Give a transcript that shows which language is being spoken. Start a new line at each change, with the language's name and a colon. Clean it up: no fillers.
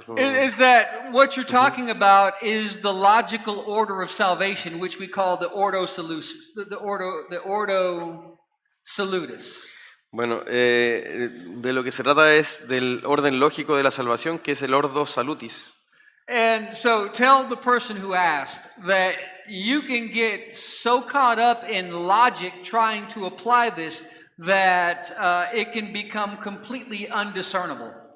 English: Is that what you're talking about is the logical order of salvation, which we call the Ordo Salutis. The Ordo Salutis.
Spanish: Bueno, de lo que se trata es del orden lógico de la salvación, que es el Ordo Salutis.
English: And so tell the person who asked that you can get so caught up in logic trying to apply this that it can become completely undiscernible.